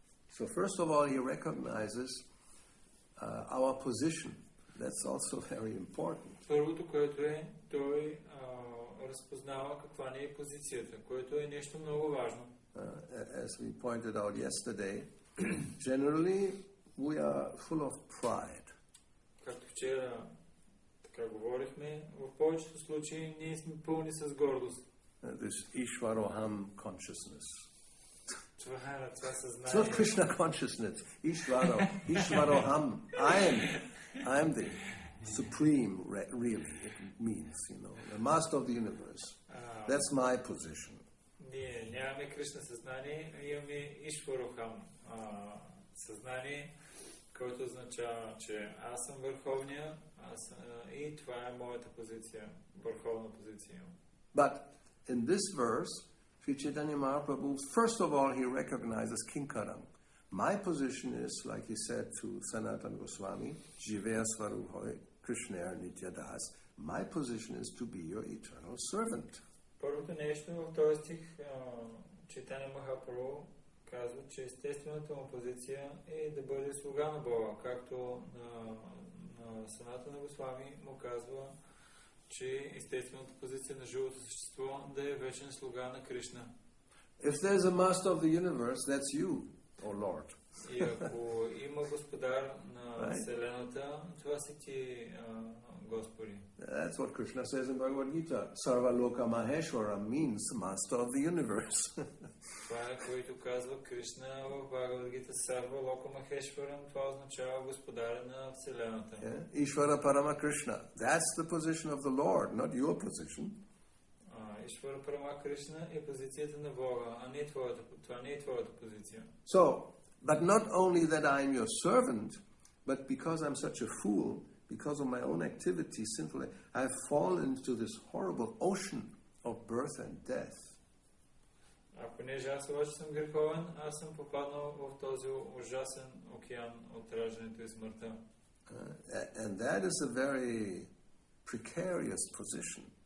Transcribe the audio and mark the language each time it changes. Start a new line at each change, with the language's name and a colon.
English: So first of all, he recognizes our position. That's also very important.
Bulgarian: Първото, което той разпознава каква не е позицията, което е нещо много важно.
English: As we pointed out yesterday, generally we are full of pride.
Bulgarian: Както вчера така говорихме, в повечето случаи ние сме пълни с гордост.
English: This Ishvaroham consciousness.
Bulgarian: Това съзнание.
English: It's not Krishna consciousness. Ishvaroham. I am the supreme, really, it means, the master of the universe. That's my position.
Bulgarian: Ние нямаме Кришна съзнание, имаме Ишварохам съзнание, което означава, че аз съм върховния и това е моята позиция, върховна позиция.
English: But in this verse, Sri Chaitanya Mahaprabhu, first of all, he recognizes Kinkaram. My position is, like he said to Sanatana Goswami,
Bangla: Jiver Svaruhoy Krishna Nityadas,
English: my position is to be your eternal servant.
Bulgarian: Първото нещо в този стих, Чайтаня Махапрабху казва, че естествената му позиция е да бъде слуга на Бога, както на Санатана Госвами му казва, че естествената позиция на живото същество да е вечен слуга на Кришна.
English: If there's a master of the universe, that's you, O Lord.
Bulgarian: И ако има господар на Вселената, това си ти, Господи.
English: That's what Krishna says in Bhagavad Gita. Sarva Loka Maheshwara means master of the universe.
Bulgarian: Това е, което казва Кришна в Бхагавад Гита. Сарва Лока Махешварам, това означава господар на Вселената.
English: Ishvara Parama Krishna. That's the position of the Lord, not your position.
Bulgarian: Ишвара Парама Кришна е позицията на Бога, а не това не е твоята позиция.
English: So, but not only that I am your servant, but because I'm such a fool, because of my own activity, sinfully, I have fallen into this horrible ocean of birth and death.
Bulgarian: А понеже аз обаче съм греховен, аз съм попаднал в този ужасен океан от раждането и смъртта.
English: And that is a very precarious position.